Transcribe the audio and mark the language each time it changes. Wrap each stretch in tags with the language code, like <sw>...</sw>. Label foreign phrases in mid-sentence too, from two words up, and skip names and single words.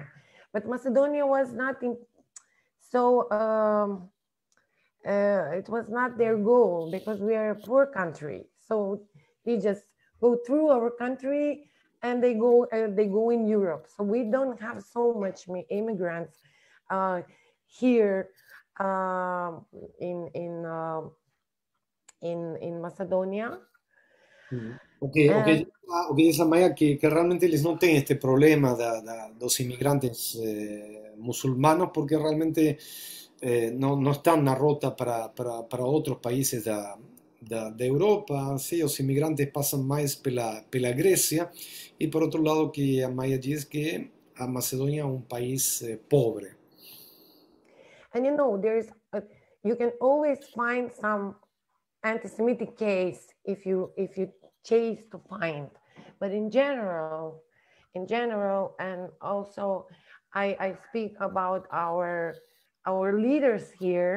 <en>But Macedonia was not in, so it was not their goal, because we are a poor country. So they just go through our country and they go in Europe. So we don't have so much immigrants here in Macedonia.</en> <pt>Ok,</pt> <it>dice Maya che</it> <pt>realmente eles non têm este problema dos imigrantes muçulmanos, porque realmente não estão na rota para outros países da Europa. Sim, os imigrantes passam mais pela Grécia, e por outro lado que a Maya diz que a Macedônia é um país pobre.</pt> <en>And you know, you can always find some anti-Semitic case if you chase to find, but in general, and also I speak about our leaders here.</en>